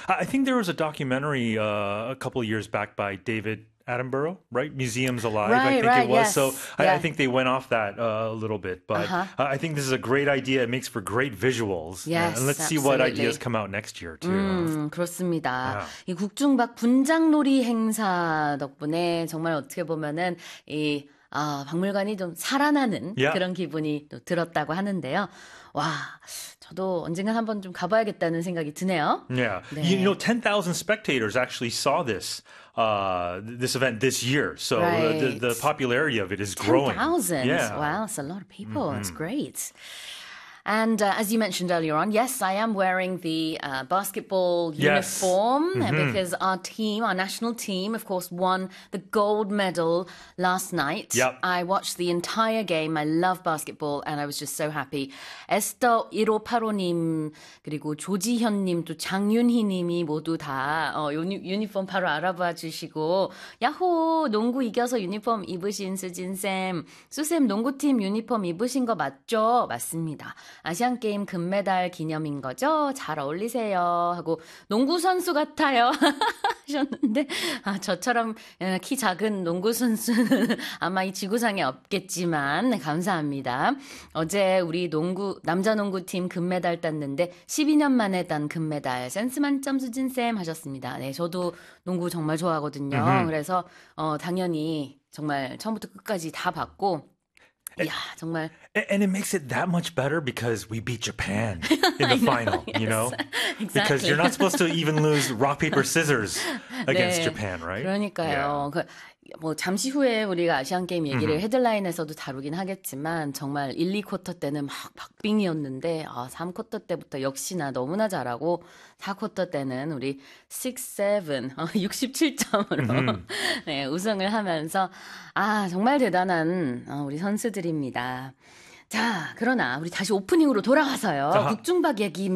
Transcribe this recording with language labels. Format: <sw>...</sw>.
<en>I think there was a documentary a couple of years back by David Attenborough, right? Museums Alive, I think it was. Yes. So I think they went off that a little bit. But I think this is a great idea. It makes for great visuals. Yes, and let's see what ideas come out next year, too.</en> <ko>그렇습니다.</ko> <en>Yeah.</en> <ko>이 국중박 분장놀이 행사 덕분에 정말 어떻게 보면은 이 박물관이 좀 살아나는 그런 기분이 또 들었다고 하는데요. 와, 저도 언젠가 한번 좀 가봐야겠다는 생각이 드네요.</ko> <en>Yeah.</en> <ko>네.</ko> <en>You know, 10,000 spectators actually saw this event this year. So the popularity of it is 10, growing. 10,000? Yeah. Wow, that's a lot of people. Mm-hmm. It's great. And as you mentioned earlier on, yes, I am wearing the basketball uniform because our team, our national team, of course, won the gold medal last night. Yep. I watched the entire game. I love basketball and I was just so happy.</en> <ko>Esther 1585님, 그리고 조지현님, 또 장윤희님이 모두 다 유니폼 바로 알아봐 주시고 야호! 농구 이겨서 유니폼 입으신 수진쌤, 수쌤 농구팀 유니폼 입으신 거 맞죠? 맞습니다. 아시안 게임 금메달 기념인 거죠? 잘 어울리세요 하고 농구 선수 같아요 하셨는데 저처럼 키 작은 농구 선수는 아마 이 지구상에 없겠지만 감사합니다. 어제 우리 남자 농구 팀 금메달 땄는데 12년 만에 딴 금메달 센스 만점 수진 쌤 하셨습니다. 네, 저도 농구 정말 좋아하거든요. 그래서 당연히 정말 처음부터 끝까지 다 봤고.</ko> <en>Yeah,</en> <ko>정말.</ko> <en>And it makes it that much better because we beat Japan in the final, yes, you know? Exactly. Because you're not supposed to even lose rock, paper, scissors against</en> <ko>네,</ko> <en>Japan, right?</en> <ko>그러니까요.</ko> <en>Yeah.</en> <ko>뭐 잠시 후에 우리가 아시안게임 얘기를 헤드라인에서도 다루긴 하겠지만 정말 1, 2쿼터 때는 막 박빙이었는데 3쿼터 때부터 역시나 너무나 잘하고 4쿼터 때는 우리 67점으로 네, 우승을 하면서 정말 대단한 우리 선수들입니다. 자, 그러나 우리 다시 오프닝으로 돌아와서요. 국중박 얘기입니다.</ko>